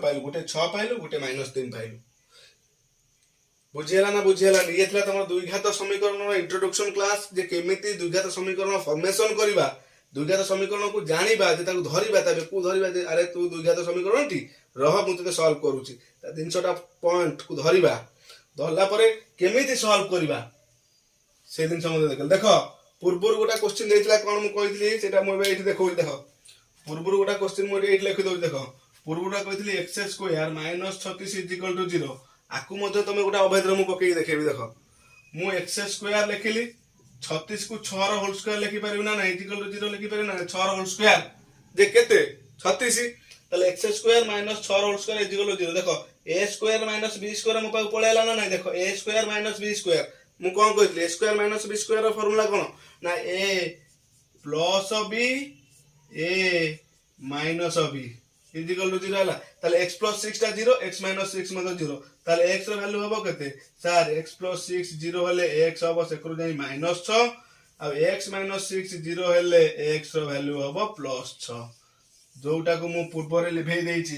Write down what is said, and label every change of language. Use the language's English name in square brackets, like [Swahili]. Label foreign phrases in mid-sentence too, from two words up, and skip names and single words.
[Odia] ପାଇଲୁ ଗୋଟେ 6 ପାଇଲୁ ଗୋଟେ -3 ପାଇଲୁ ବୁଝିଗଲା ନା ବୁଝିଗଲା ଏ ଥିଲା ତମର ଦୁଇଘାତ ସମୀକରଣ ର [English] introduction class [Odia] ଯେ କେମିତି ଦୁଇଘାତ ସମୀକରଣ ଫର୍ମେସନ କରିବା ଦୁଇଘାତ ସମୀକରଣ କୁ ଜାଣିବା ଯେ ତାକୁ ଧରିବା ତେବେ କୁ ଧରିବା ଯେ ଅରେ ତୁ ଦୁଇଘାତ ସମୀକରଣ ଟି ରହ ମୁଁ ତତେ ସଲ୍ଭ କରୁଛି ତା 300ଟା ପଏଣ୍ଟ କୁ ଧରିବା ଧରିଲା ପରେ କେମିତି ସଲ୍ଭ କରିବା ସେ ଜିନିଷ ମଧ୍ୟ ଦେଖିଲେ। ଦେଖ ପୂର୍ବରୁ ଗୋଟେ କ୍ୱେଶ୍ଚିନ୍ ଦେଇଥିଲା କ'ଣ ମୁଁ କହିଥିଲି ସେଇଟା ମୁଁ ଏବେ ଏଇଠି ଦେଖଉଛି। ଦେଖ ପୂର୍ବରୁ ଗୋଟେ କ୍ୱେଶ୍ଚିନ୍ ମୁଁ ଏଇଠି ଲେଖିଦେଉଛି। ଦେଖ ପୂର୍ବରୁ କହିଥିଲି [English] x square minus 36 is equal to 0. [Odia] ଆକୁ ମଧ୍ୟ ତମେ ଗୋଟେ ଅଭେଦରେ ମୁଁ ପକେଇକି ଦେଖେଇବି। ଦେଖ ମୁଁ x ସ୍କୋୟାର ଲେଖିଲି, 36 କୁ 6 ର [English] whole square [Odia] ଲେଖିପାରିବି ନା ନାହିଁ, [English] is equal to 0 [Odia] ଲେଖିପାରିବି ନା 6 ର [English] whole square [Odia] ଯେ କେତେ 36, ତାହେଲେ [English] x square minus 6 [Odia] ର [English] whole square is equal to 0. [Odia] ଦେଖ [English] a square minus b square [Odia] ମୋ ପାଖକୁ ପଳେଇ ଆଇଲା ନା ନାହିଁ। ଦେଖ [English] a square minus b square [Odia] ମୁଁ କ'ଣ କହିଥିଲି, [English] a square minus b square [Odia] ର ଫର୍ମୁଲା କ'ଣ ନା [English] a plus b a minus b is equal to 0 [Odia] ହେଲା। ତାହେଲେ [English] x plus 6 [Odia] ଟା 0, [English] x minus 6 [Odia] ମଧ୍ୟ 0। ତାହେଲେ x ର ଭ୍ୟାଲୁ ହବ କେତେ ସାର୍, [English] x plus 6 [Odia] 0 ହେଲେ x ହବ ସେକରୁ ଯାଇ ମାଇନସ୍ 6, ଆଉ [English] x minus 6 [Odia] 0 ହେଲେ x ର ଭ୍ୟାଲୁ ହବ ପ୍ଲସ୍ 6, ଯୋଉଟାକୁ ମୁଁ ପୂର୍ବରେ ଲିଭେଇ ଦେଇଛି।